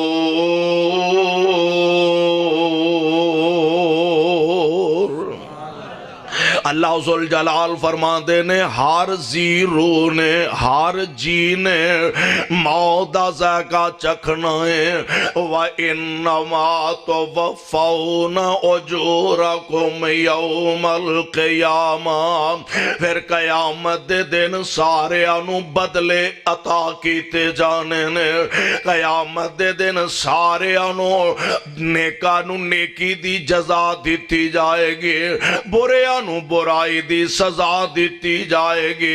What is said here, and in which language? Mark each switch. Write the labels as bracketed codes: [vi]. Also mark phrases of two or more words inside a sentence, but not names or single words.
[ar] الله ذو الجلال [pa] فرماندے نے ہر ذی روح نے ہر جی نے موت دا ذائقہ چکھنا ہے. [ar] وإنما توفون أجوركم يوم القيامة, [pa] فیر قیامت دے دن ساریاں نوں بدلے عطا کیتے جانے نے. قیامت دے دن ساریاں نوں نیکاں نوں نیکی دی جزا دتی جائے گی، بریاں نوں برائی دی سزا دتی جائے گی.